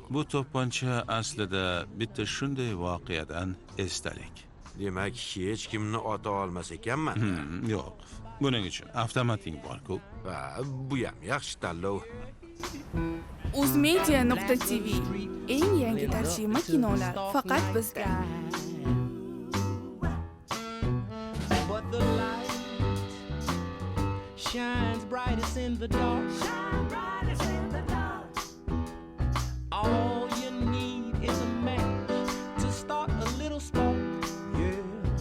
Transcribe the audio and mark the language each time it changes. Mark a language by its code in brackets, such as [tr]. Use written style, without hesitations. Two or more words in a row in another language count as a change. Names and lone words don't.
[uz] Bu to'pponcha aslida bitta shunday voqeadan esdalik. Demak, hech kimni ota olmas ekanman. Yo'q. Buning uchun avtomating bor-ku. Ha, bu ham yaxshi tanlov. Uzmedia.tv eng yangi tarjima kinolar faqat bizda. [en] But the light shines brightest in the dark. All you need is a match to start a little spark.